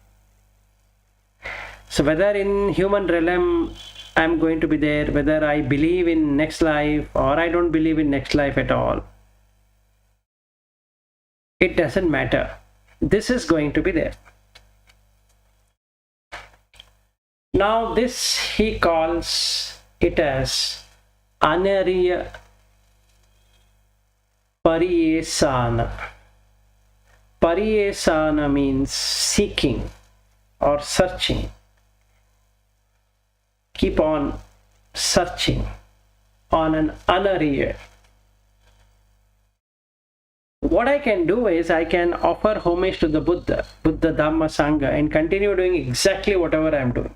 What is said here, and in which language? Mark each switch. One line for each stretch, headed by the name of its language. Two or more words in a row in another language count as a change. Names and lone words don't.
English: So whether in human realm I'm going to be there, whether I believe in next life or I don't believe in next life at all, it doesn't matter. This is going to be there. Now this he calls it as
Pali: anariya pariyesana.
English: Pariyesana means seeking or searching. Keep on searching on an anariya. What I can do is I can offer homage to the Buddha, Dhamma, Sangha, and continue doing exactly whatever I am doing.